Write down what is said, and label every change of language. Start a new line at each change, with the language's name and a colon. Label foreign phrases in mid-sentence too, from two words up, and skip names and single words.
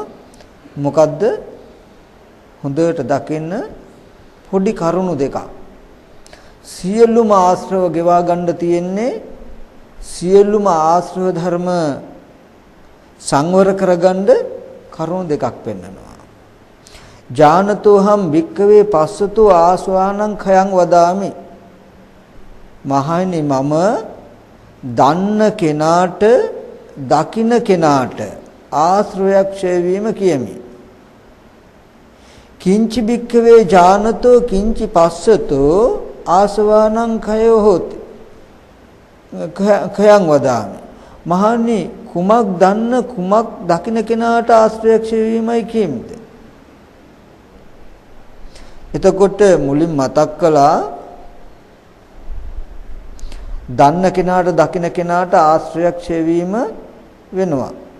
Sinhala: මොකද්ද? හොඳට දකින්න පොඩි කරුණු දෙකක්. සියලුම ආශ්‍රව ගෙවා ගන්න තියෙන්නේ සියලුම ආශ්‍රව ධර්ම සංවර කරගන්න කරුණු දෙකක් පෙන්නනවා.
Pali: ඥානතෝහම් වික්කවේ පස්සතෝ ආස්වානං khයං වදාමි.
Sinhala: මහණනි මම දන්න කෙනාට දකින්න කෙනාට ආශ්‍රවයක් ඡය වීම කියමි.
Pali: කිංචි භික්ඛවේ ඥානතෝ කිංචි පස්සතෝ ආසවානං khයෝ හෝති khයං වදාමි.
Sinhala: මහණනි කුමක් දන්න කුමක් දකින්න කෙනාට ආශ්‍රවයක් ඡය වීමයි කියමිද? එතකොට මුලින් මතක් කළා දන්න කෙනාට දකින්න කෙනාට ආශ්‍රයයක් ඡය වීම වෙනවා.